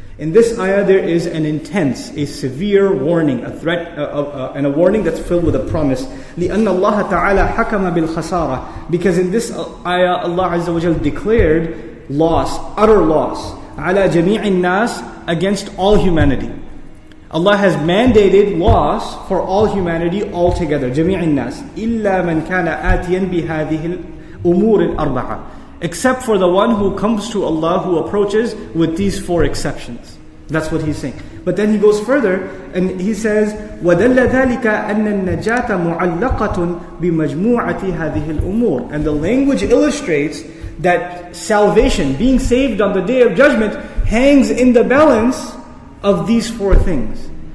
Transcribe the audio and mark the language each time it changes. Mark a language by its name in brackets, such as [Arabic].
[English] In this ayah there is an intense, a severe warning, a threat, and a warning that's filled with a promise. [Arabic] لأن الله تعالى حكم بالخسارة. [English] Because in this ayah Allah Azza wa Jal declared loss, utter loss, [Arabic] على جميع الناس, [English] against all humanity. Allah has mandated loss for all humanity altogether. [Arabic] جميع الناس إلا من كان آتيا بهذه الأمور الأربعة. [English] Except for the one who comes to Allah, who approaches with these four exceptions. That's what he's saying. But then he goes further and he says, [Arabic] وَدَلَّ ذَلِكَ أَنَّ النَّجَاةَ مُعَلَّقَةٌ بِمَجْمُوعَةِ هَذِهِ الْأُمُورِ. [English] And the language illustrates that salvation, being saved on the Day of Judgment, hangs in the balance of these four things.